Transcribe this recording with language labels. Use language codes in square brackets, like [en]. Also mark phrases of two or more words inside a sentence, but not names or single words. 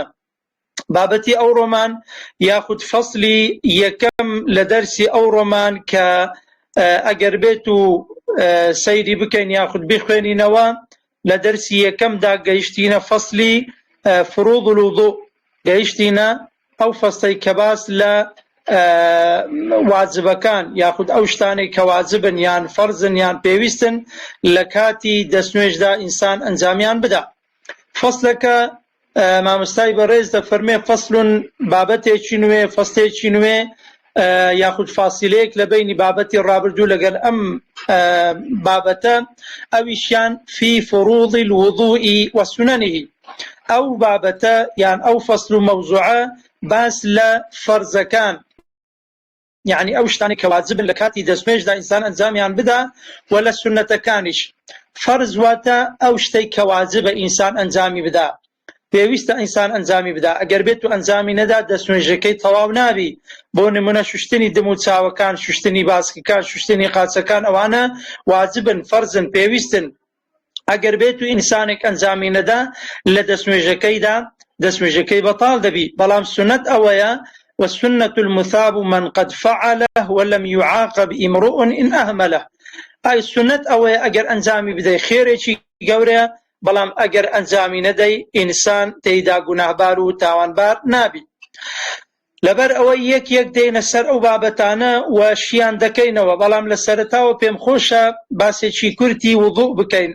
[ckb] بابەتی ئەو ڕۆمان یاخود فەسلی یەکەم لە دەرسی ئەو ڕۆمان کە ئەگەر بێت و سەیری بکەین یاخود بخوێنینەوە لە دەرسی یەکەمدا گەیشتینە فەسلی [ar] فروض الوضوء، [ckb] گەیشتینە ئەو فەسڵی کە باس لە واجبەکان یاخود ئەو شتانەی کە واجبن یان فەرزن یان پێویستن لە کاتی دەستنوێژدا ئینسان ئەنجامیان بدا. فەسلەکە مامۆستای بەڕێز دەفەرمێ فەسلون بابەتێکی نوێ، فەسلێکی نوێ یاخود فاسیلەیەک لە بینی بابەتی ڕابردوو لەگەڵ ئەم بابەتە، ئەویشیان [ar] فی فروض الوضوء وسننه. [ckb] ئەو بابەتە یان ئەو فەسل و مەوزوعە باس لە فەرزەکان، یعنی ئەو شتانی کە واجبن لە کاتی دەستنوێژدا ئینسان ئەنجامیان بدا، و لە سونەتەکانیش. فەرز واتە ئەو شتەی کە واجبە ئینسان ئەنجامی بدا، پێویستە ئینسان ئەنجامی بدا. ئەگەر بێت و ئەنجامی نەدا دەستنوێژەکەی تەواو نابی. بۆ نمونە شوشتنی دم و چاوەکان، شوشتنی باسکەکان، شوشتنی قاچەکان، ئەوانە واجبن، فەرزن، پێویستن. ئەگەر بێت و ئینسانێک ئەنجامی نەدا لە دەستنوێژەکەیدا دەستنوێژەکەی بەتاڵ دەبی. بەڵام سنەت ئەوەیە [ar] والسنة المثاب من قد فعله ولم يعاقب امرؤ إن أهمله. [ckb] ئای سنەت ئەوەیە ئەگەر ئەنجامی بدەی خێرێکی گەورەیە، بەڵام ئەگەر ئەنجامی نەدەی ئینسان تێیدا گوناهبار و تاوانبار نابی. لەبەر ئەوەی یەک یەک دێنە سەر ئەو بابەتانە و شیان دەکەینەوە. بەڵام لە سەرەتاوە پێم خۆشە باسێکی کورتی وضوء بکەین.